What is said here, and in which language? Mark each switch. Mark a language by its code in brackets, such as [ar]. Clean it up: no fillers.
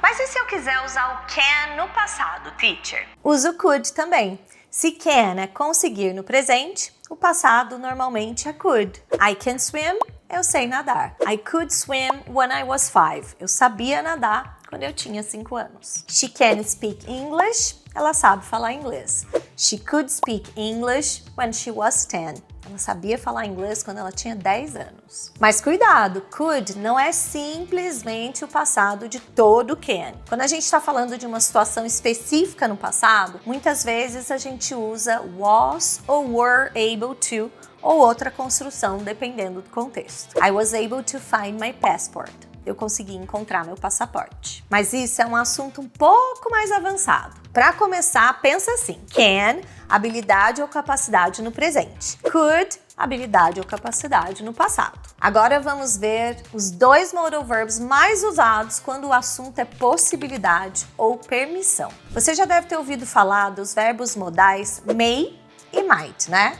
[pt] Mas e se eu quiser usar o can no passado, teacher? Usa o could também. Se can é conseguir no presente, o passado normalmente é could. [en] I can swim. [pt] Eu sei nadar. [en] I could swim when I was 5. [pt] Eu sabia nadar quando eu tinha 5 anos. [en] She can speak English. [pt] Ela sabe falar inglês. [en] She could speak English when she was 10. [pt] Ela sabia falar inglês quando ela tinha 10 anos. Mas cuidado, could não é simplesmente o passado de todo can. Quando a gente está falando de uma situação específica no passado, muitas vezes a gente usa was ou were able to ou outra construção, dependendo do contexto. [en] I was able to find my passport. [pt] Eu consegui encontrar meu passaporte. Mas isso é um assunto um pouco mais avançado. Para começar, pensa assim. Can, habilidade ou capacidade no presente. Could, habilidade ou capacidade no passado. Agora vamos ver os dois modal verbs mais usados quando o assunto é possibilidade ou permissão. Você já deve ter ouvido falar dos verbos modais may e might, né?